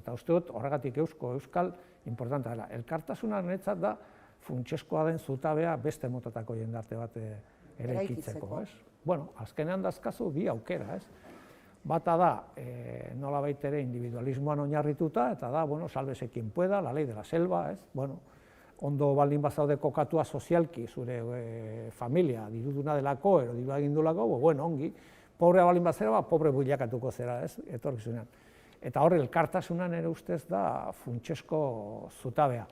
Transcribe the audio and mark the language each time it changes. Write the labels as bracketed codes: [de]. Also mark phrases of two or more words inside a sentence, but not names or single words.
[eu] Eta uste dut horregatik euskal importantea dela. Elkartasuna niretzat da funtseskoa den zutabea beste motatako jendarte bat eraikitzeko, ez? Bueno, azkenean dazkazu bi aukera, ez? Bata da, nolabait ere individualismoan oinarrituta, eta da, bueno, [es] sálvese quien pueda, la ley de la selva, [eu] ez? Bueno, ondo baldin bazaude kokatua sozialki, zure familia, diruduna delako, edo diru agindulako, bueno, ongi, pobrea baldin bazera, pobre bilakatuko zera, ez? Etorkizunean. Eta hor, elkartasunan ere ustez da funtsesko zutabea.